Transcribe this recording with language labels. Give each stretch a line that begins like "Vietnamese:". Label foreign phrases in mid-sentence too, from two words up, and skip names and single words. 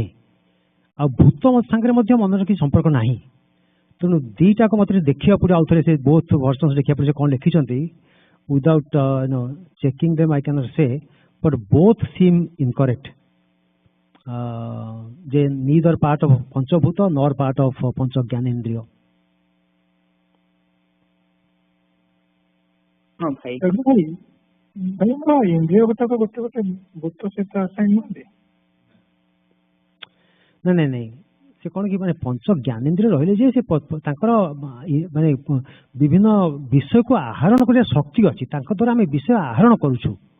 Odia: ଆଉ ଭୂତ ସାଙ୍ଗରେ ମଧ୍ୟ ମନର କିଛି ସମ୍ପର୍କ ନାହିଁ। ତେଣୁ ଦିଟାକ ମତେ ଦେଖିବାକୁ ପଡିବ, ଆଉ ଥରେ ସେ
English: both versions
Odia: ଦେଖିବାକୁ ପଡିବ, ସେ କ'ଣ ଲେଖିଛନ୍ତି।
English: without checking them I cannot say, but both seem incorrect. ଯେ neither part of ପଞ୍ଚଭୂତ nor part of
Odia: ପଞ୍ଚ ଜ୍ଞାନେନ୍ଦ୍ରିୟ। ହଁ ଭାଇ ଭାଇ ଆମର ଇନ୍ଦ୍ରିୟ ଗୋଟାକ ଗୋଟେ ଗୋଟେ ଭୂତ ସହିତ ଆସାଇନ୍ ନୁହନ୍ତି। ନାଇଁ ସେ କ'ଣ କି ମାନେ ପଞ୍ଚ ଜ୍ଞାନେନ୍ଦ୍ରିୟ ରହିଲେ ଯେ ସେ ତାଙ୍କର ମାନେ ବିଭିନ୍ନ ବିଷୟକୁ ଆହରଣ କରିବା ଶକ୍ତି ଅଛି, ତାଙ୍କ ଦ୍ୱାରା ଆମେ ବିଷୟ ଆହରଣ କରୁଛୁ।